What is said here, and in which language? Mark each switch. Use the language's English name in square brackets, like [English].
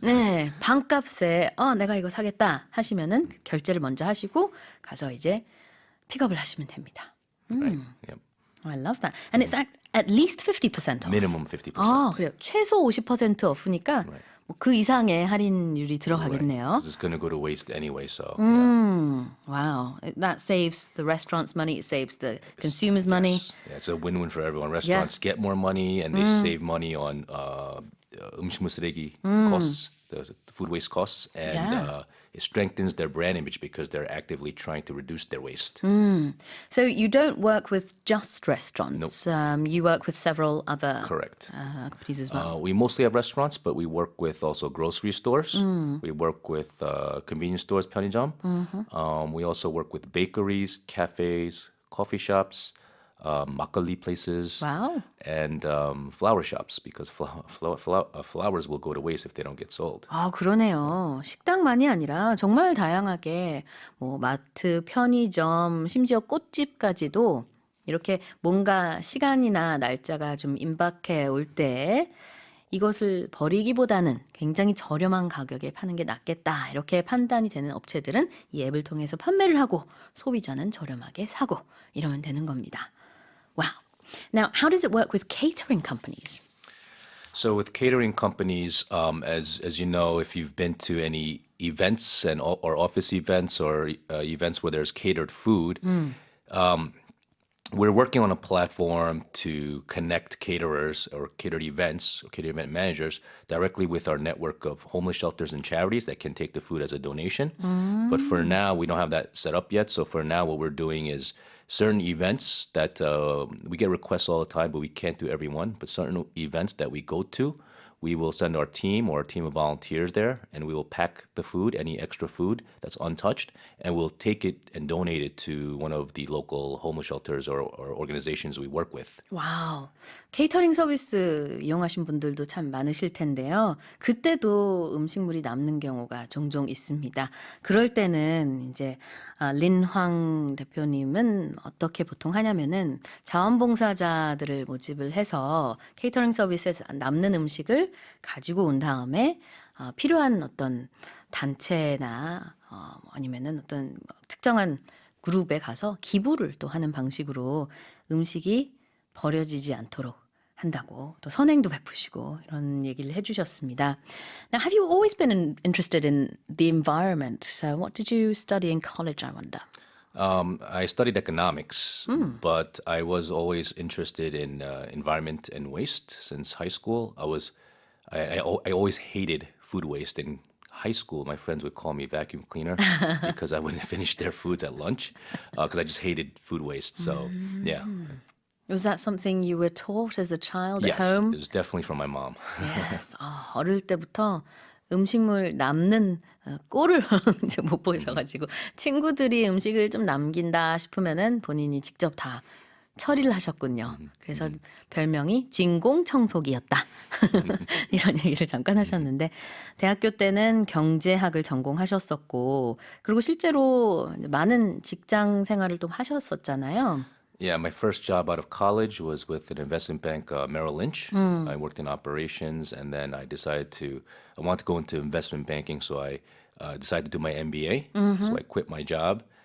[Korean] 네, 반값에 내가 이거 사겠다 하시면은 결제를 먼저 하시고 가서 이제 픽업을 하시면 됩니다. [English] Right. Yep. I love that. And it's at least 50% off. Minimum 50%. [Korean] 그래요. 최소 50% 오프니까 뭐 그 이상의 할인율이 들어가겠네요. [English] Because it's going to go to waste anyway. So Wow. That saves the restaurant's money. It saves the consumer's money. yes. Yeah, it's a win-win for everyone. Restaurants get more money, and they save money on [Korean] 음식물 쓰레기 [English] costs, the food waste costs, and Yeah. it strengthens their brand image because they're actively trying to reduce their waste. So you don't work with just restaurants. You work with several other Correct. companies as well. We mostly have restaurants, but we work with also grocery stores. We work with convenience stores, 편의점. We also work with bakeries, cafes, coffee shops, 막걸리 places, Wow. and flower shops, because flowers will go to waste if they don't get sold. [Korean] 그러네요. 식당만이 아니라 정말 다양하게 뭐 마트, 편의점, 심지어 꽃집까지도 이렇게 뭔가 시간이나 날짜가 좀 임박해 올 때 이것을 버리기보다는 굉장히 저렴한 가격에 파는 게 낫겠다. 이렇게 판단이 되는 업체들은 이 앱을 통해서 판매를 하고 소비자는 저렴하게 사고 이러면 되는 겁니다. [English] Wow. Now, how does it work with catering companies? So with catering companies, as you know, if you've been to any events or office events or events where there's catered food, we're working on a platform to connect caterers or catered events or catered event managers directly with our network of homeless shelters and charities that can take the food as a donation. But for now, we don't have that set up yet. So for now, what we're doing is certain events that we get requests all the time, but we can't do every one. But certain events that we go to, we will send our team or a team of volunteers there, and we will pack the food, any extra food that's untouched, and we'll take it and donate it to one of the local homeless shelters or organizations we work with. [Korean] 와우. 케이터링 서비스 이용하신 분들도 참 많으실 텐데요. 그때도 음식물이 남는 경우가 종종 있습니다. 그럴 때는 이제 린황 대표님은 어떻게 보통 하냐면은 자원봉사자들을 모집을 해서 케이터링 서비스에서 남는 음식을 가지고 온 다음에 필요한 어떤 단체나 아니면은 어떤 특정한 그룹에 가서 기부를 또 하는 방식으로 음식이 버려지지 않도록 한다고 또 선행도 베푸시고 이런 얘기를 해주셨습니다. [English] Now, have you always been interested in the environment? So what did you study in college, I wonder? I studied economics, but I was always interested in environment and waste since high school. I always hated food waste. In high school, my friends would call me vacuum cleaner because I wouldn't finish their foods at lunch because I just hated food waste. So, yeah. Was that something you were taught as a child at Yes, home? it was definitely from my mom. Yes. [Korean] 어릴 때부터 음식물 남는 꼴을 이제 못 보셔가지고 친구들이 음식을 좀 남긴다 싶으면은 본인이 직접 다 처리를 하셨군요. 그래서 별명이 진공청소기였다. 이런 얘기를 잠깐 하셨는데 대학교 때는 경제학을 전공하셨었고 그리고 실제로 많은 직장 생활을 또 하셨었잖아요. [English] Yeah, my first job out of college was with an investment bank, Merrill Lynch. I worked in operations, and then I wanted to go into investment banking, so I decided to do my MBA. So I quit my job.